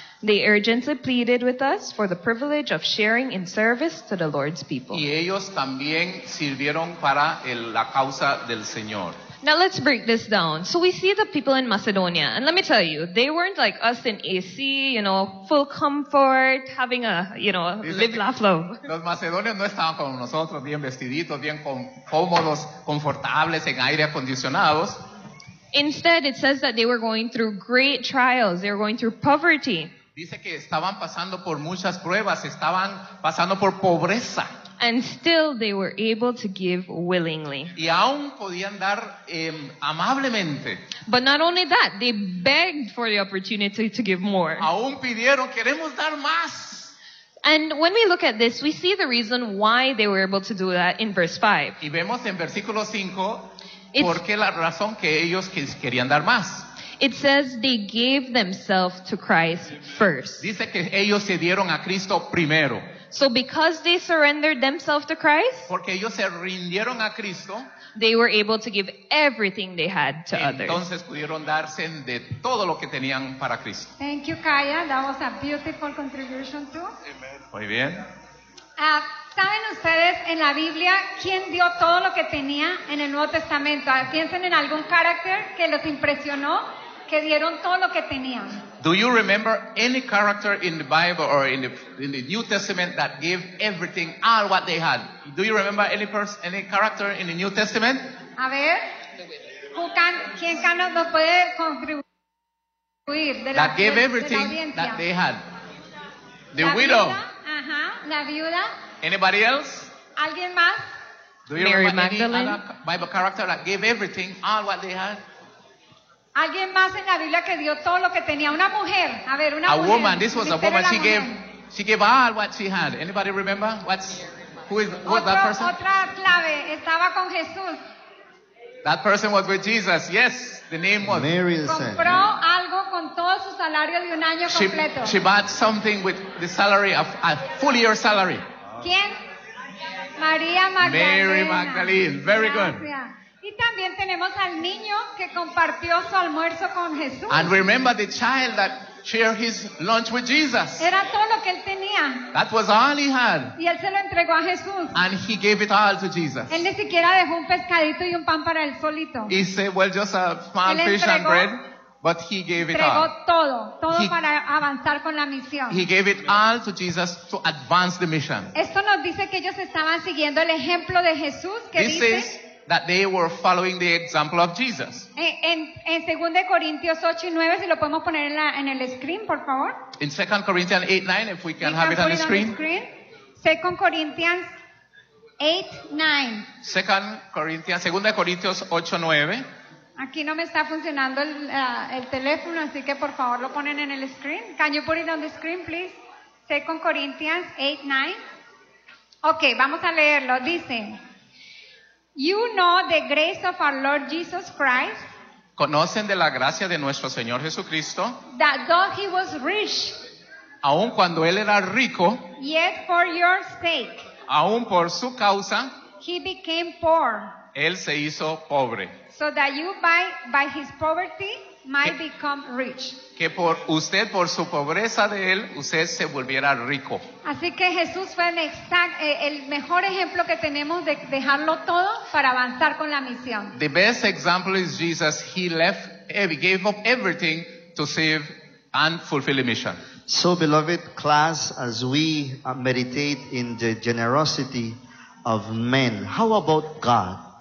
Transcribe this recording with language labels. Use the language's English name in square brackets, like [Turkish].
[English] They urgently pleaded with us for the privilege of sharing in service to the Lord's people. [Spanish] Y ellos también sirvieron para la causa del Señor. [English] Now let's break this down. So we see the people in Macedonia, and let me tell you, they weren't like us in AC, you know, full comfort, having a, you know, live, laugh, love. [Spanish] Los macedonios no estaban como nosotros, bien vestiditos, bien cómodos, confortables, en aire acondicionados. [English] Instead, it says that they were going through great trials. They were going through poverty. [Spanish] Dice que estaban pasando por muchas pruebas, estaban pasando por pobreza. [English] And still they were able to give willingly. [Spanish] Y aún podían dar amablemente. [English] But not only that, they begged for the opportunity to give more. [Spanish] Aún pidieron, queremos dar más. [English] And when we look at this, we see the reason why they were able to do that in verse 5. [Spanish] Y vemos en versículo 5, por qué la razón que ellos querían dar más. [English] It says they gave themselves to Christ first. [Spanish] Dice que ellos se dieron a Cristo primero. [English] So because they surrendered themselves to Christ, [Spanish] porque ellos se rindieron a Cristo, [English] they were able to give everything they had to others. [Spanish] Entonces pudieron darse de todo lo que tenían para Cristo. [English] Thank you, Kaya. That was a beautiful contribution too. Amen. [Spanish] Muy bien. ¿Saben ustedes en la Biblia quién dio todo lo que tenía en el Nuevo Testamento? Piensen en algún carácter que los impresionó, que dieron todo lo que tenían. [English] Do you remember any character in the Bible or in the New Testament that gave everything, all what they had? Do you remember any character in the New Testament? [Spanish] A ver, ¿quién nos puede contribuir? [English] That gave everything that they had. The widow. [Spanish] La viuda. [English] Anybody else? [Spanish] ¿Alguien más? [English] Do you Mary remember Magdalene? Any other Bible character that gave everything, all what they had? [Spanish] ¿Alguien más en la Biblia que dio todo lo que tenía? Una mujer. A ver, una a mujer. [English] A woman. This was a woman. She gave all what she had. Anybody remember? Who was that person? [Spanish] Otra clave. Estaba con Jesús. [English] That person was with Jesus. Yes. The name was Mary. [Spanish] Compró algo con todo su salario de un año completo. [English] She bought something with the salary of a full year salary. [Spanish] ¿Quién? María Magdalena. [English] Mary Magdalene. Very good. [Spanish] Y también tenemos al niño que compartió su almuerzo con Jesús. [English] And remember the child that shared his lunch with Jesus. [Spanish] Era todo lo que él tenía. [English] That was all he had. [Spanish] Y él se lo entregó a Jesús. [English] And he gave it all to Jesus. [Spanish] Él ni siquiera dejó un pescadito y un pan para él solito. [English] He said, well, just a small fish and bread. But he gave it all. [Spanish] Entregó todo para avanzar con la misión. [English] He gave it all to Jesus to advance the mission. [Spanish] Esto nos dice que ellos estaban siguiendo el ejemplo de Jesús, que [English] this [Spanish] dice... [English] That they were following the example of Jesus. [Spanish] En 2 Corintios 8 y 9, si lo podemos poner en el screen, por favor. [English] In 2 Corinthians 8, 9, if we can have it on the screen. 2 Corinthians 8, 9. 2 Corinthians 8, 9. [Spanish] Aquí no me está funcionando el teléfono, así que por favor lo ponen en el screen. [English] Can you put it on the screen, please? 2 Corinthians 8, 9. Okay, [Spanish] vamos a leerlo. Dice... [English] You know the grace of our Lord Jesus Christ. [Spanish] Conocen de la gracia de nuestro Señor Jesucristo. [English] That though he was rich. [Spanish] Aun cuando él era rico. [English] Yet for your sake. [Spanish] Aun por su causa. [English] He became poor. [Spanish] Él se hizo pobre. [English] So that you by his poverty might become rich. [Spanish] Que por usted, por su pobreza de él, usted se volviera rico. Así que Jesús fue el mejor ejemplo que tenemos de dejarlo todo para avanzar con la misión. [English] The best example is Jesus. He left, gave up everything to save and fulfill the mission. So, beloved class, as we meditate in the generosity of men, how about God?